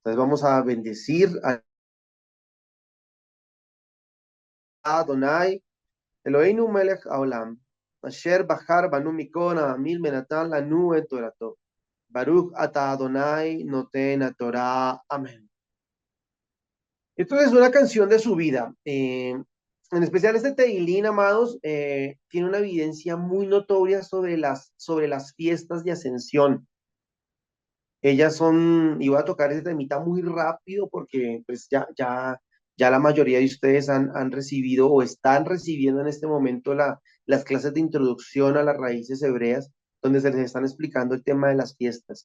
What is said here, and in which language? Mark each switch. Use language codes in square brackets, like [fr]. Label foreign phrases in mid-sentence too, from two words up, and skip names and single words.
[es] vamos a bendecir a [he] אדני אלהינו מלך העולם אשר בחר בנו מכל העמים ונתן לנו את תורתו. ברוך אתה אדני נותן תורה. [es] Amén. Esto es una canción de su vida. En especial este Teilín, amados, tiene una evidencia muy notoria sobre las fiestas de ascensión. Ellas son, y voy a tocar ese temita muy rápido porque pues ya la mayoría de ustedes han recibido o están recibiendo en este momento las clases de introducción a las raíces hebreas, donde se les están explicando el tema de las fiestas.